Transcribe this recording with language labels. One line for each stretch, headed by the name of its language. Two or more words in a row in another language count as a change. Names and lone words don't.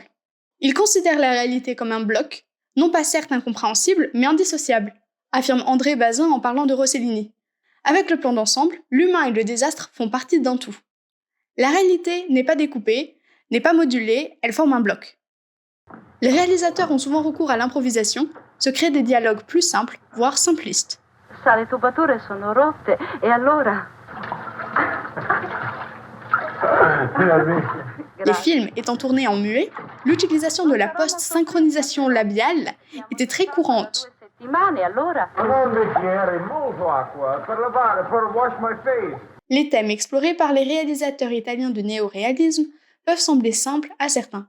French: Il considère la réalité comme un bloc, non pas certes incompréhensible, mais indissociable, affirme André Bazin en parlant de Rossellini. Avec le plan d'ensemble, l'humain et le désastre font partie d'un tout. La réalité n'est pas découpée, n'est pas modulée, elle forme un bloc. Les réalisateurs ont souvent recours à l'improvisation, se créent des dialogues plus simples, voire simplistes.
Italian: Sa, le tubature sono rotte, e allora?
French: Les films étant tournés en muet, l'utilisation de la post-synchronisation labiale était très courante. Les thèmes explorés par les réalisateurs italiens du néo-réalisme peuvent sembler simples à certains.